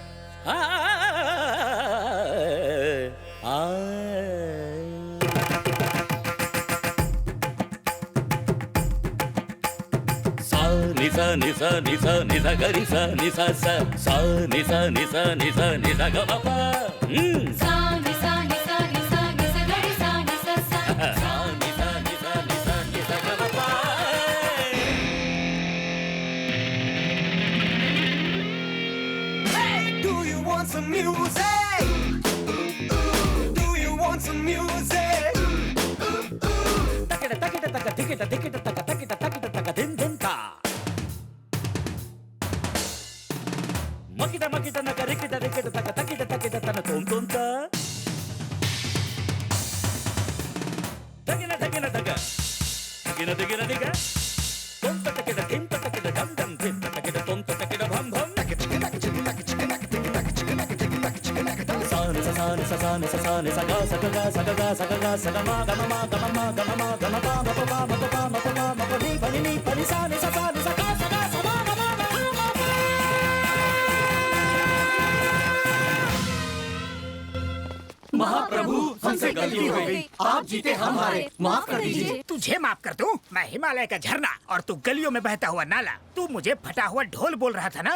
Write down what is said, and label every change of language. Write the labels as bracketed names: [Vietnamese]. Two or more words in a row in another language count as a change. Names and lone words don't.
[English] నిసా నిసా నిసా నిసా గరిసా నిసా సా సా నిసా నిసా నిసా నిసా గమప సా నిసా నిసా నిసా నిసా గరిసా నిసా సా సా నిసా నిసా నిసా నిసా గమప. Hey, do you want some music? Do you want some music? Takita takita taka tikita tikita taka takita takita taka din din ta. Makita makita naka rikita rikita taka takita takita tana tom tom ta. Takina takina taka. Takina takina taka. Tom ta takita tim ta takita dam dam tim ta takita tom ta takita bham bham. Sa ni sa sa ni sa sa ni sa ga sa ga ga sa ga ga sa ga ga sa ga ma ga ma ma ga ma ma ga ma ma ga ma pa ma pa ma pa pa ma pa pa ma pa ni pa ni sa ni sa sa ni sa ga sa ga sa ma ga ma ga ma ma pa. [Hindi] महाप्रभु, हमसे गलती हो गई। आप जीते, हम हारे। माफ कर दीजिए। तुझे माफ कर दूं? मैं हिमालय का झरना और तू गलियों में बहता हुआ नाला। तू मुझे फटा हुआ ढोल बोल रहा था ना?